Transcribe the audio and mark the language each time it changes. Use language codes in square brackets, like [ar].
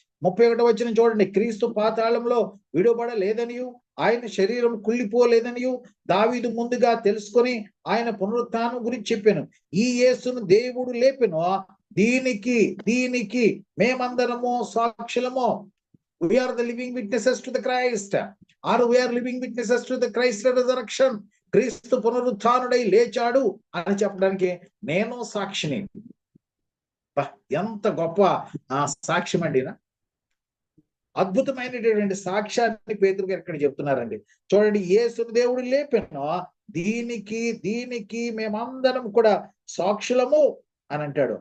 [te] 31వ వచనం చూడండి, క్రీస్తు పాతాళంలో విడుబడలేదనియు ఆయన శరీరం కుళ్ళిపోలేదనియు దావీదు ముందుగా తెలుసుకొని ఆయన పునరుత్థానం గురించి చెప్పాను. ఈ యేసును దేవుడు లేపెను, దీనికి మేమందరము సాక్షులము. [en] We are the living witnesses to the Christ, or we are living witnesses to the Christ resurrection. [te] క్రీస్తు పునరుత్థానుడై లేచాడు అని చెప్పడానికి నేను సాక్షిని. ఎంత గొప్ప సాక్ష్యం అండి. అద్భుతమైనటువంటి సాక్ష్యాన్ని పేతురు గారు ఇక్కడ చెప్తున్నారండి. చూడండి, యేసును దేవుడు లేపెను, దీనికి మేమందరం కూడా సాక్షులము అని అంటాడు.